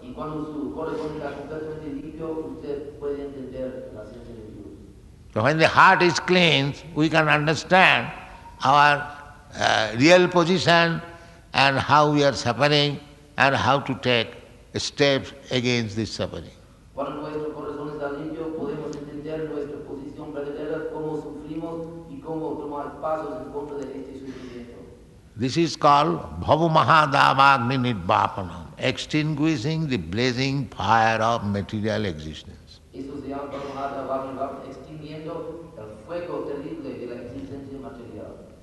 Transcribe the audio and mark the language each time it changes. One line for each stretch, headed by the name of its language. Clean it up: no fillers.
Spanish: Y cuando su corazón está completamente limpio, usted puede entender la ciencia de Dios.
English: So when the heart is cleansed, we can understand our real position and how we are suffering and how to take steps against this suffering.
Spanish: Cuando nuestro corazón está limpio, podemos entender nuestra posición verdadera, cómo sufrimos y cómo tomar pasos en contra de este sufrimiento.
English: This is called Bhava Mahadavagni Nidvapanam, extinguishing the blazing fire of material existence.
Spanish: Eso se llama Prabhupada extinguiendo el fuego terrible de la existencia material.